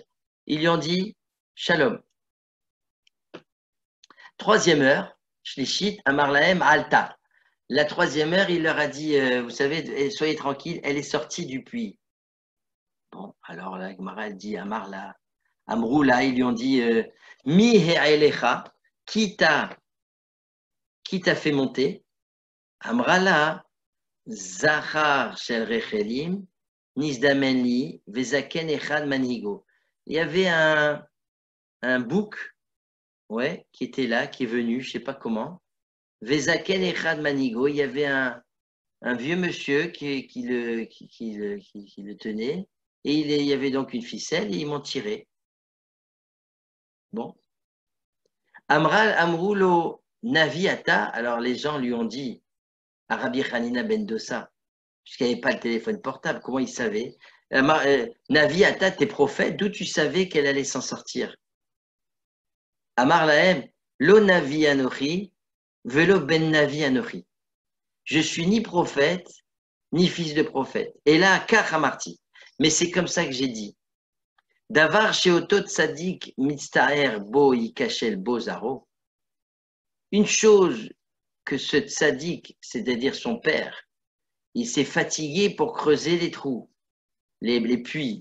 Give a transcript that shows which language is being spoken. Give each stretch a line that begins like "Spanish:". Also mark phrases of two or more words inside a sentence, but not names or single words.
French: Ils lui ont dit, Shalom. Troisième heure,
Hebrew: שלישית, אמר להם, עלתה.
French: La troisième heure, il leur a dit, vous savez, soyez tranquilles, elle est sortie du puits. Bon, alors la Gemara, elle dit, Amroula, ils lui ont dit,
Hebrew: מי העלך,
French: qui t'a fait monter?
Hebrew: אמרה להם, זכר של רחלים, נזדמן לי, וזקן אחד מנהיגו.
French: Il y avait un bouc, ouais, qui était là, qui est venu, je ne sais pas comment.
Hebrew: וזקן אחד מנהיגו,
French: il y avait un vieux monsieur qui le tenait, et il y avait donc une ficelle, et ils m'ont tiré. Bon.
Hebrew: אמרו לו נביא אתה,
French: alors les gens lui ont dit à Rabbi Hanina ben Dossa, puisqu'il n'y avait pas le téléphone portable, comment il savait? Naviata, t'es prophète, d'où tu savais qu'elle allait s'en sortir?
Hebrew: אמר להם, לא נביא אנכי, ולא בן נביא אנכי.
French: Je suis ni prophète, ni fils de prophète. Et là,
Hebrew: כך אמרתי.
French: Mais c'est comme ça que j'ai dit.
Hebrew: דבר שאותו צדיק מצטער בו יכשל בו זרעו.
French: Une chose que ce tzaddik, c'est-à-dire son père, il s'est fatigué pour creuser les trous, les puits.